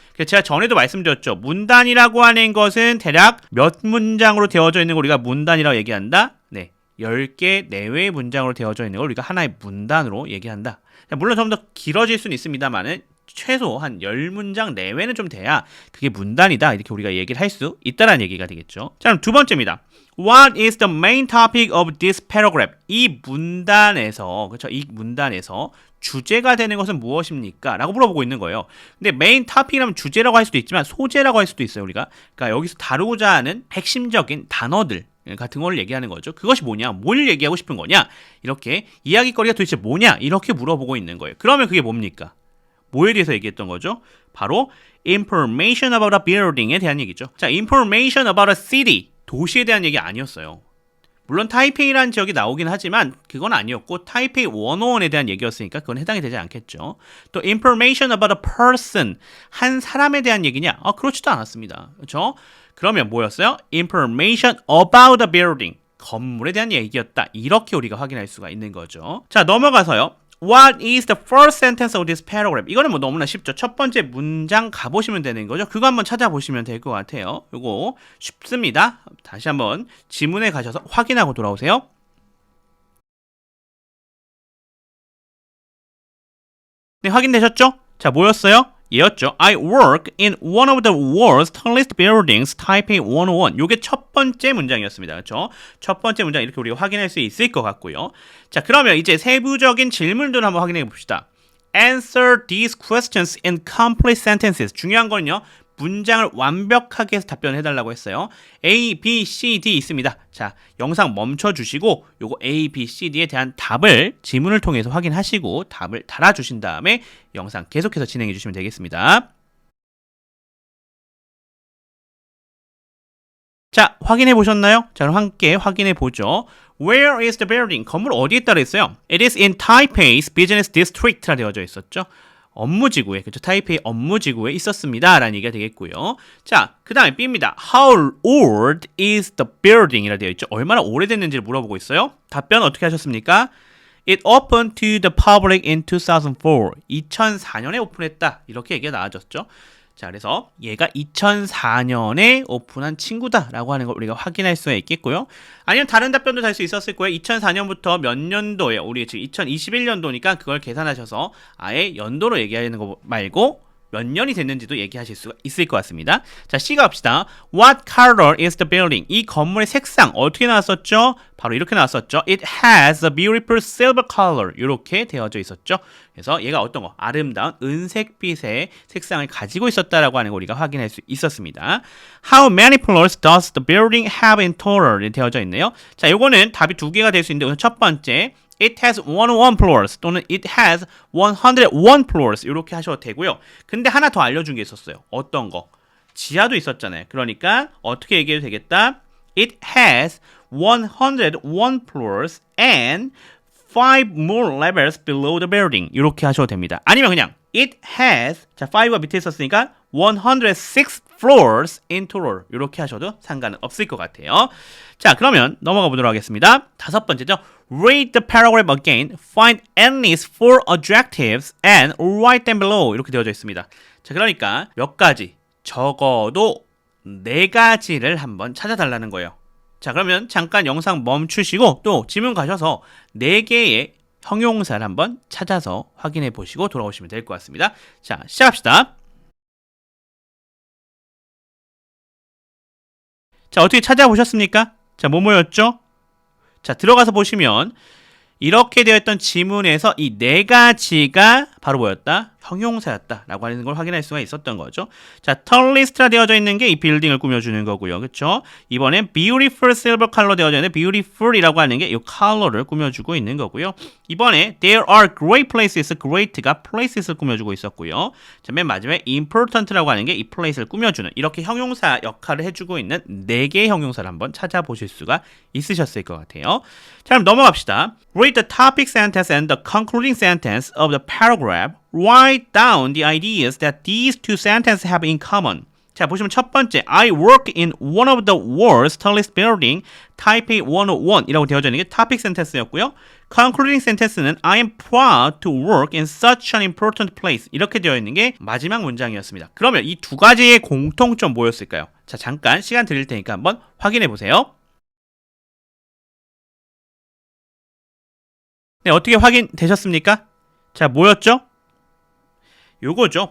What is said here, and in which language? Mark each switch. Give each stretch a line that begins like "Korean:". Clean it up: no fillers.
Korean: 그래서 제가 전에도 말씀드렸죠. 문단이라고 하는 것은 대략 몇 문장으로 되어져 있는 걸 우리가 문단이라고 얘기한다? 네, 10개 내외의 문장으로 되어져 있는 걸 우리가 하나의 문단으로 얘기한다. 물론 좀 더 길어질 수는 있습니다만은 최소 한 10문장 내외는 좀 돼야 그게 문단이다. 이렇게 우리가 얘기를 할 수 있다는 얘기가 되겠죠. 자, 그럼 두 번째입니다.
English: What is the main topic of this paragraph?
Korean: 이 문단에서, 그렇죠? 이 문단에서 주제가 되는 것은 무엇입니까? 라고 물어보고 있는 거예요. 근데 메인 토픽이라면 주제라고 할 수도 있지만 소재라고 할 수도 있어요, 우리가. 그러니까 여기서 다루고자 하는 핵심적인 단어들 같은 걸 얘기하는 거죠. 그것이 뭐냐? 뭘 얘기하고 싶은 거냐? 이렇게 이야기거리가 도대체 뭐냐? 이렇게 물어보고 있는 거예요. 그러면 그게 뭡니까? 뭐에 대해서 얘기했던 거죠? 바로
English: information about a building
Korean: 에 대한 얘기죠. 자,
English: information about a city,
Korean: 도시에 대한 얘기 아니었어요. 물론 타이페이라는 지역이 나오긴 하지만 그건 아니었고 타이페이 101에 대한 얘기였으니까 그건 해당이 되지 않겠죠. 또
English: information about a person,
Korean: 한 사람에 대한 얘기냐? 그렇지도 않았습니다. 그렇죠? 그러면 뭐였어요?
English: information about a building,
Korean: 건물에 대한 얘기였다. 이렇게 우리가 확인할 수가 있는 거죠. 자, 넘어가서요.
English: What is the first sentence of this paragraph?
Korean: 이거는 뭐 너무나 쉽죠. 첫 번째 문장 가보시면 되는 거죠. 그거 한번 찾아보시면 될 것 같아요. 이거 쉽습니다. 다시 한번 지문에 가셔서 확인하고 돌아오세요. 네, 확인되셨죠? 자, 뭐였어요? 얘였죠.
English: I work in one of the world's tallest buildings, Taipei 101.
Korean: 요게 첫 번째 문장이었습니다. 그렇죠? 첫 번째 문장 이렇게 우리가 확인할 수 있을 것 같고요. 자, 그러면 이제 세부적인 질문들을 한번 확인해 봅시다.
English: Answer these questions in complete sentences.
Korean: 중요한 거는요. 문장을 완벽하게 해서 답변을 해달라고 했어요. A, B, C, D 있습니다. 자, 영상 멈춰주시고 요거 A, B, C, D에 대한 답을 지문을 통해서 확인하시고 답을 달아주신 다음에 영상 계속해서 진행해 주시면 되겠습니다. 자, 확인해 보셨나요? 자, 그럼 함께 확인해 보죠.
English: Where is the building?
Korean: 건물 어디에 따라 있어요?
English: It is in Taipei's business district라 되어져 있었죠.
Korean: 업무지구에, 그렇죠? 타이페이 업무지구에 있었습니다. 라는 얘기가 되겠고요. 자, 그 다음에 B입니다.
English: How old is the building?
Korean: 이라 되어 있죠. 얼마나 오래됐는지를 물어보고 있어요. 답변 어떻게 하셨습니까?
English: It opened to the public in 2004.
Korean: 2004년에 오픈했다. 이렇게 얘기가 나와졌죠. 자, 그래서 얘가 2004년에 오픈한 친구다라고 하는 걸 우리가 확인할 수가 있겠고요. 아니면 다른 답변도 달 수 있었을 거예요. 2004년부터 몇 년도에, 우리 지금 2021년도니까 그걸 계산하셔서 아예 연도로 얘기하는 거 말고 몇 년이 됐는지도 얘기하실 수가 있을 것 같습니다. 자, C가 합시다.
English: What color is the building?
Korean: 이 건물의 색상 어떻게 나왔었죠? 바로 이렇게 나왔었죠.
English: It has a beautiful silver color.
Korean: 이렇게 되어져 있었죠. 그래서 얘가 어떤 거? 아름다운 은색빛의 색상을 가지고 있었다라고 하는 걸 우리가 확인할 수 있었습니다.
English: How many floors does the building have in total?
Korean: 되어져 있네요. 자, 요거는 답이 두 개가 될 수 있는데 우선 첫 번째
English: It has 101 floors
Korean: 또는 It has 101 floors 이렇게 하셔도 되고요. 근데 하나 더 알려준 게 있었어요. 어떤 거? 지하도 있었잖아요. 그러니까 어떻게 얘기해도 되겠다.
English: It has 101 floors and 5 more levels below the building.
Korean: 이렇게 하셔도 됩니다. 아니면 그냥
English: It has,
Korean: 자 5가 밑에 있었으니까
English: 106 floors in total.
Korean: 이렇게 하셔도 상관은 없을 것 같아요. 자, 그러면 넘어가 보도록 하겠습니다. 다섯 번째죠.
English: Read the paragraph again. Find at least 4 adjectives and write them below.
Korean: 이렇게 되어져 있습니다. 자, 그러니까 몇 가지, 적어도 4가지를 한번 찾아달라는 거예요. 자, 그러면 잠깐 영상 멈추시고 또 지문 가셔서 4개의 형용사를 한번 찾아서 확인해 보시고 돌아오시면 될 것 같습니다. 자, 시작합시다. 자, 어떻게 찾아보셨습니까? 자, 뭐였죠? 자, 들어가서 보시면 이렇게 되어 있던 지문에서 이 4가지가 바로 뭐였다? 형용사였다라고 하는 걸 확인할 수가 있었던 거죠. 자, 털리스트라 되어져 있는 게 이 빌딩을 꾸며주는 거고요. 그렇죠? 이번엔
English: beautiful silver color
Korean: 되어져 있는 beautiful이라고 하는 게 이 컬러를 꾸며주고 있는 거고요.
English: 이번에 there are great places, great가 places를
Korean: 꾸며주고 있었고요. 자, 맨 마지막에 important라고 하는 게 이 place를 꾸며주는 이렇게 형용사 역할을 해주고 있는 4개의 형용사를 한번 찾아보실 수가 있으셨을 것 같아요. 자, 그럼 넘어갑시다.
English: Read the topic sentence and the concluding sentence of the paragraph. Write down the ideas that these two sentences have in common.
Korean: 자, 보시면 첫 번째,
English: I work in one of the world's tallest building, Taipei 101
Korean: 이라고 되어져 있는 게
English: topic sentence였고요. Concluding sentence는 I am proud to work in such an important place.
Korean: 이렇게 되어 있는 게 마지막 문장이었습니다. 그러면 이 2가지의 공통점 뭐였을까요? 자, 잠깐 시간 드릴 테니까 한번 확인해 보세요. 네, 어떻게 확인되셨습니까? 자, 뭐였죠? 요거죠.